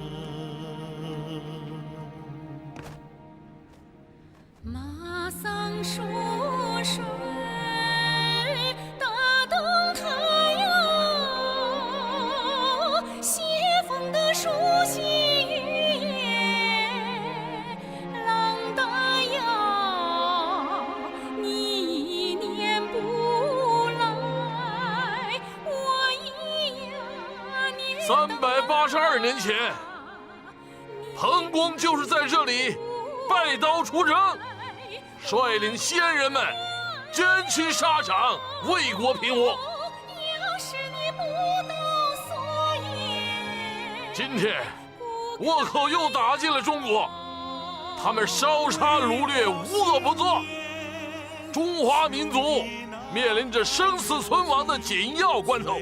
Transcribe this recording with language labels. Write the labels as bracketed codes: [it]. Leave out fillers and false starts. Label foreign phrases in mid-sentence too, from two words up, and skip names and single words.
[zh] 马桑疏水，大灯台哟，斜风的书信语言，郎大呀，你年不来，我一呀年。 382年前，彭公就是在这里拜刀出征，率領先人們捲起沙場，為國平和。今天倭寇又打進了中國，他們燒殺擄掠，無惡不作，中華民族面臨着生死存亡的緊要關頭。